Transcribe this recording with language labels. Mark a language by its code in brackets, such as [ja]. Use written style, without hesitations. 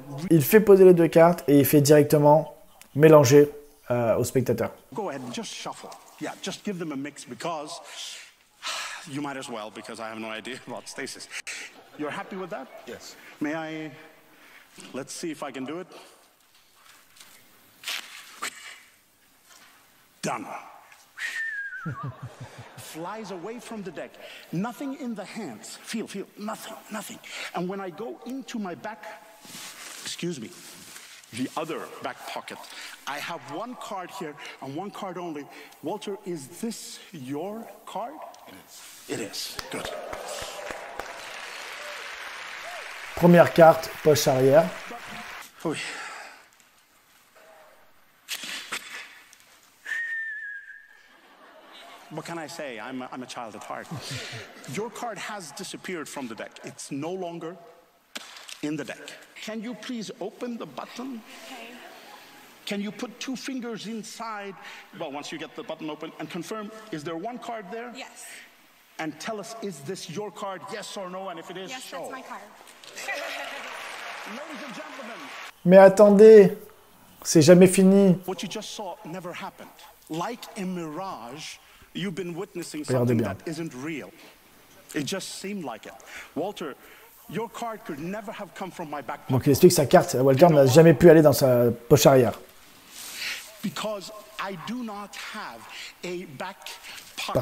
[fr] Il fait poser les 2 cartes et il fait directement mélanger aux spectateurs. [en] Go ahead and just shuffle. Yeah, just give them a mix because you might as well, because I have no idea about stasis. You're happy with that? Yes. May I? Let's see if I can do it. Done. Flies away from the deck. Nothing in the hands. Feel, nothing. And when I go into my back, excuse me, the other back pocket, I have 1 card here and 1 card only. Walter, is this your card? It is. Good. [fr] Première carte, poche arrière. Oui. [en] What can I say? I'm a child at heart. Your card has disappeared from the deck. It's no longer in the deck. Can you please open the button? Okay. can you put 2 fingers inside? Well, once you get the button open, and confirm, is there 1 card there? Yes. And tell us, is this your card, yes or no? And if it is, Yes, show. that's my card. Ladies and gentlemen, [fr] Mais attendez, c'est jamais fini. [en] what you just saw never happened. Like a mirage, you've been witnessing [fr] Regardez [en] something [fr] bien. [en] that isn't real. It just seemed like it. Walter, your card could never have come from my back pocket. [fr] Donc il explique que sa carte, Walter n'a jamais pu aller dans sa poche arrière. [en] Because I do not have a back pocket.